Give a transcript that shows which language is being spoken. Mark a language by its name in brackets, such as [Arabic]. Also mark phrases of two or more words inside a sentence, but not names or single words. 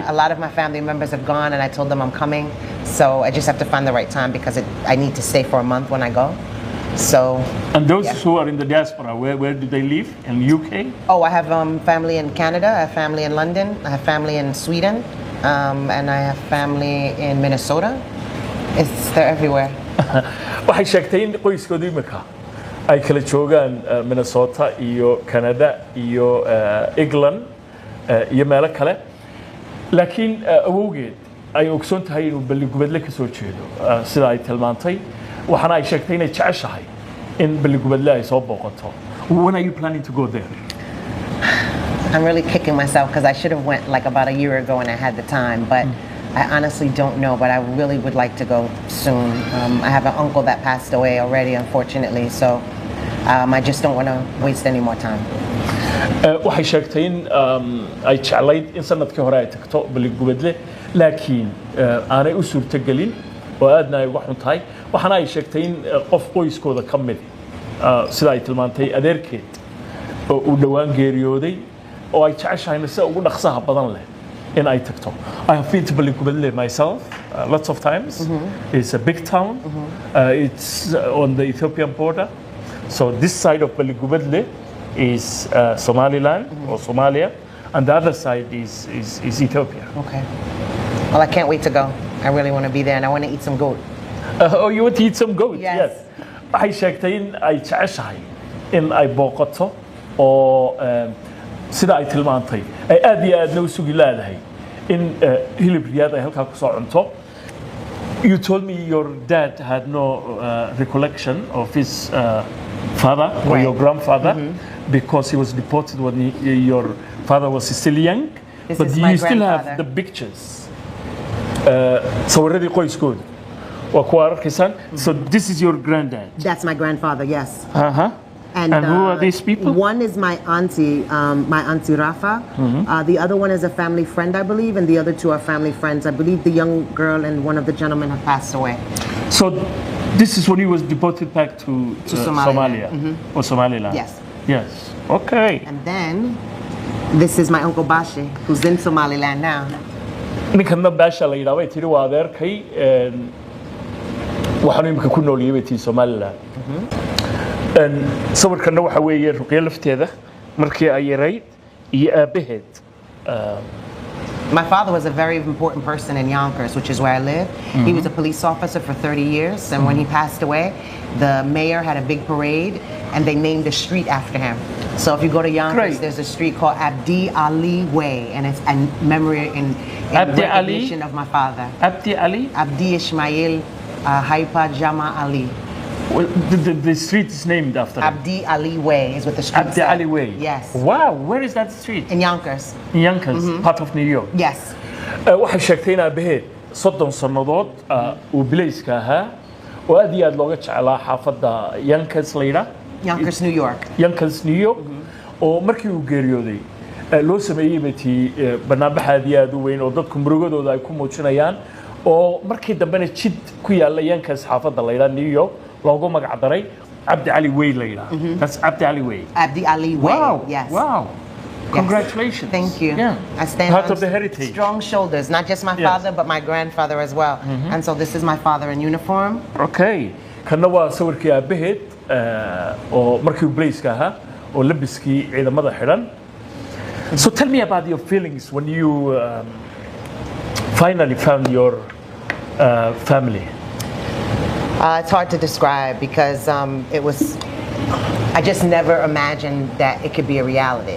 [English] A lot of my family members have gone and I told them I'm coming. So I just have to find the right time because I need to stay for a month when I go. So. And those who are in the diaspora, where do they live? In UK? Oh, I have family in Canada, I have family in London, I have family in Sweden, and I have family in Minnesota. They're everywhere. [Somali] waxay sheegtay in qoyskoodii imika ay kala joogaan Minnesota iyo Canada iyo England iyo meelo kale laakiin awowgeed ay ogsoon tahay inuu Baligubadle ka soo jeedo sida ay tilmaantay waxana ay sheegtay inay jeceshahay in Baligubadle ay soo booqato. [English] When are you planning to go there? I'm really kicking myself because I should have went like about a year ago when I had the time, but I honestly don't know, but I really would like to go soon. I have an uncle that passed away already, unfortunately, so I just don't want to waste any more time. [Somali] waxay sheegtay in ay jeclayd in sanadkii hore ay tagto Baligubadle laakiin aanay u suurtagelin oo aadna ay uga xun tahay waxana ay sheegtay in qof qoyskooda ka mid sida ay tilmaantay adeerkeed oo uu dhawaan geeriyooday oo ay jeceshahay si ugu dhaqsaha badan leh in ay tagto. [English] I have been to Baligubadle myself lots of times. It's a big town. It's on the Ethiopian border. So this side of Baligubadle is Somaliland or Somalia, and the other side is Ethiopia. Okay. Well, I can't wait to go. I really want to be there, and I want to eat some goat. Oh, you want to eat some goat? Yes. [Somali] waxay sheegtay in ay jeceshahay in ay booqato oo sida ay tilmaantay ay aad iyo aad loo sugi laadahay in hilib riyaad ay halka ku soo cunto [English] You told me your dad had no recollection of his father or Right. your grandfather because he was deported when your father was still young. This But is you my still have grandfather. the pictures. [Somali] Sawiradii qoyskooda waa kuwa arkaysaan. [English] So this is your granddad. That's my grandfather, yes. Uh-huh. And who are these people? One is my auntie Rafa. The other one is a family friend, I believe, and the other two are family friends. I believe the young girl and one of the gentlemen have passed away. So this is when he was deported back to Somalia. Somalia or Somaliland. Yes. Yes. Okay. And then this is my uncle Bashi, who's in Somaliland now. [Somali] ninkanna Beesha la yidhaahdo way tiri waa adeerkay waxaanu imika ku nool yahay tii Somaliland. Sawirkanna waxa weeye ruqyo lafteeda markii ay yarayd iyo aabaheed. [English] My father was a very important person in Yonkers, which is where I live. He was a police officer for 30 years, and when he passed away, the mayor had a big parade, and they named a street after him. So if you go to Yonkers, Great. there's a street called Abdi Ali Way, and it's in memory in Abdi Ali? recognition of my father. Abdi Ali? Abdi Ismail Haipa Jama Ali. Well, the street is named after him. Abdi Ali Way is what the street Abdi said. Ali Way. Yes. Wow, where is that street? In Yonkers. In Yonkers, part of New York. Yes. [Somali] waxay sheegtay in aabaheed 30 sannadood uu bilayska ahaa oo aad iyo aad looga jeclaa xaafadda Yonkers la yidhaahdo. [English] Yonkers, New York. Yonkers, New York. [Somali] oo markii uu geeriyooday loo sameeyay batii barnaamij aad iyo aad u weyn oo dadku murugadooda ay ku muujinayaan oo markii dambena jid ku yaala Yonkers xaafadda la yidhaahdo New York loogu magac daray Abdi Ali Way la yidhaahdo. [English] That's Abdi Ali Way. Abdi Ali Way. Wow. Yes. Wow. Yes. Congratulations. Thank you. Yeah. I stand Part on of the heritage. strong shoulders, not just my Yes. father, but my grandfather as well. And so this is my father in uniform. Okay. [Somali] Kana waa sawirkii aabaheed oo markii uu bilayska ahaa oo labiskii ciidamada xidhan. [English] So tell me about your feelings when you finally found your family. It's hard to describe because I just never imagined that it could be a reality.